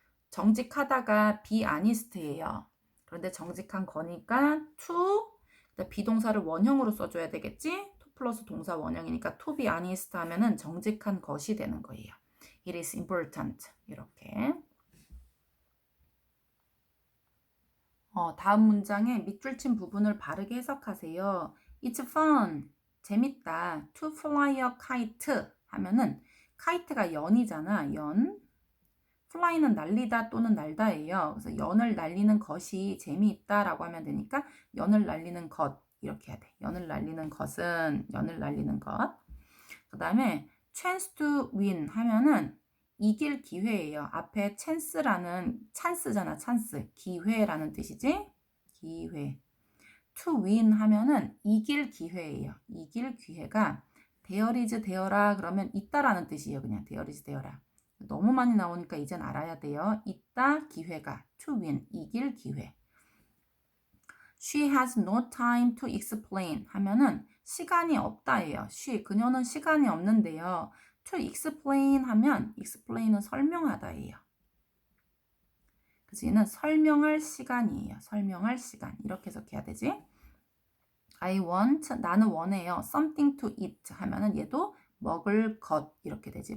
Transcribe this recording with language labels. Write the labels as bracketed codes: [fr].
[ko] 정직하다가 be honest예요. 그런데 정직한 거니까 to 비동사를 원형으로 써줘야 되겠지. to 플러스 동사 원형이니까 [en] to be honest [ko] 하면은 정직한 것이 되는 거예요. [en] It is important. [ko] 이렇게. 다음 문장의 밑줄 친 부분을 바르게 해석하세요. [en] It's fun. [ko] 재밌다. [en] To fly a kite [ko] 하면은 [en] kite가 [ko] 연이잖아. 연. fly는 날리다 또는 날다예요. 그래서 연을 날리는 것이 재미있다라고 하면 되니까 연을 날리는 것 이렇게 해야 돼. 연을 날리는 것은 연을 날리는 것. 그다음에 [en] chance to win [ko] 하면은 이길 기회예요. 앞에 chance라는 찬스잖아. 찬스. 기회라는 뜻이지. 기회. [en] to win [ko] 하면은 이길 기회예요. 이길 기회가 [en] there is there [ko] 라 그러면 있다라는 뜻이에요. 그냥 there is there라. 너무 많이 나오니까 이젠 알아야 돼요. 있다 기회가 [en] to win [ko] 이길 기회. [en] She has no time to explain [ko] 하면은 시간이 없다예요. 그녀는 시간이 없는데요. [en] To explain [ko] 하면 explain은 설명하다예요. 그래서 얘는 설명할 시간이에요. 설명할 시간 이렇게 해석해야 되지. [en] I want [ko] 나는 원해요. [en] Something to eat [ko] 하면은 얘도 먹을 것 이렇게 되지.